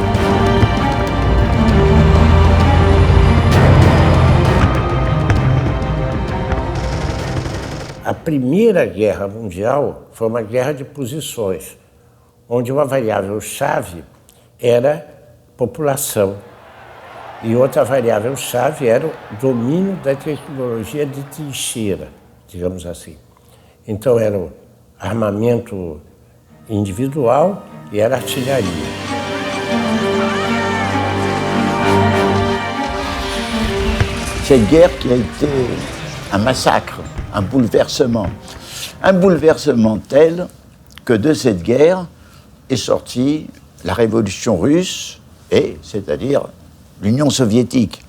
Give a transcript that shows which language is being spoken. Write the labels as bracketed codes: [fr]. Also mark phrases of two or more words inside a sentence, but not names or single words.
[pt] A Primeira Guerra Mundial foi uma guerra de posições, onde uma variável-chave era população e outra variável-chave era o domínio da tecnologia de trincheira, digamos assim. Então era o armamento individual e era artilharia. [fr] Cette guerre qui a été un massacre, un bouleversement tel que de cette guerre est sortie la révolution russe, et c'est-à-dire l'Union soviétique.